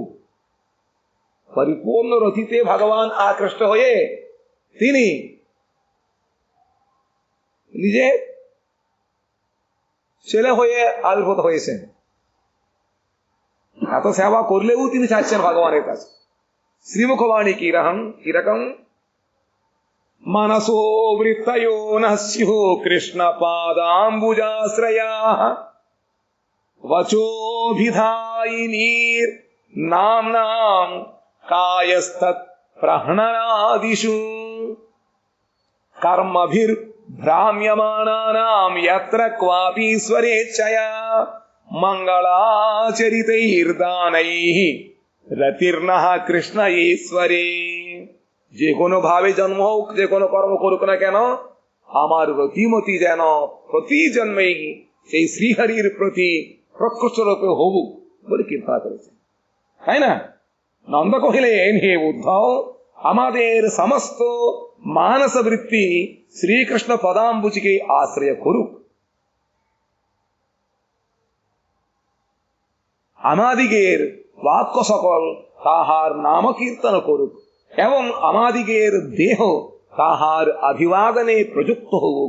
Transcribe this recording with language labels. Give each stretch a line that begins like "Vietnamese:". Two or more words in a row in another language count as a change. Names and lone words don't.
Bangla: পরিপূর্ণ রতিতে ভগবান আকৃষ্ট হয়ে তিনি নিজে ছেলে হয়ে আবির্ভূত হয়েছেন। এত সেবা করলেও তিনি চাচ্ছেন ভগবানের কাছে। শ্রীমুখবাণী কিরকম
Sanskrit: মানসো বৃত্তয়ো ন স্যুঃ কৃষ্ণ পাদাম্বুজাশ্রয়া वचोभिधायिनीर नाम्नां कायस्तत् प्रहणनादिषु कर्मभिर्भ्राम्यमाणानां यत्र क्वापि स्वरेच्छया मंगलाचरितैर्दानैः रतिर्नः कृष्ण ईश्वरे।
Bangla: যে কোনো ভাবে জন্ম হোক, যে কোনো কর্ম করুক না কেন, আমার রতিমতি যেন প্রতি জন্মেই সেই শ্রীহরির প্রতি প্রকৃষ্ট রূপে হবুক বলে কীর্তন করেছেন, তাই না? নন্দ কহিলেন, হে উদ্ধব, আমাদের সমস্ত মানস বৃত্তি শ্রীকৃষ্ণ পদাম্বুজিকে আশ্রয় করুক, আমাদিগের বাক্য সকল তাহার নাম কীর্তন করুক এবং আমাদিগের দেহ তাহার অভিবাদনে প্রযুক্ত হোক।